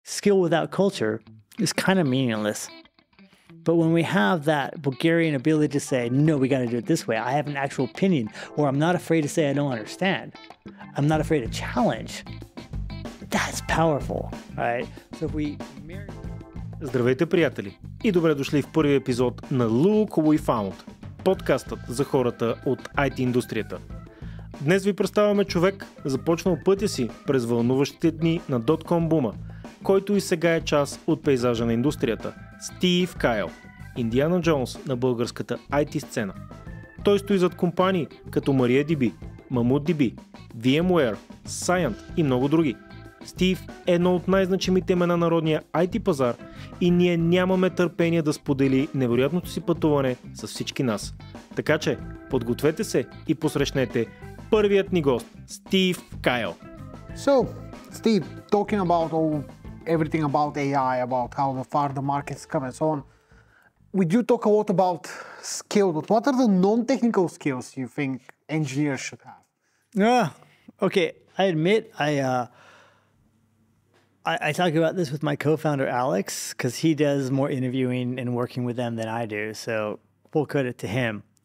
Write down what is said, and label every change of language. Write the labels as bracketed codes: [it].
[en] skill without culture is kind of meaningless. But when we have that Bulgarian ability to say, no, we got to do it this way, I have an actual opinion, or I'm not afraid to say I don't understand, I'm not afraid to challenge, that's powerful, right? So if we... [bg] Здравейте, приятели! И добре дошли в първи епизод на Look и Found, подкастът за хората от IT индустрията. Днес ви представяме човек, започнал пътя си през вълнуващите дни на бума, който и сега е част от пейзажа на индустрията, Стив Кайл, Индиана Джоунс на българската IT сцена. Той стои зад компании като MariaDB, Mammoth DB, VMWare, Sciant и много други. Стив е едно от най-значимите имена на родния IT пазар и ние нямаме търпение да сподели невероятното си пътуване с всички нас. Така че подгответе се и посрещнете първият ни гост, Стив Кайл. [en] So, Steve, talking about everything about AI, about how far the market's come and so on, we do talk a lot about skills, but what are the non-technical skills you think engineers should have? Okay, I admit I talk about this with my co-founder Alex because he does more interviewing and working with them than I do, so full credit to him.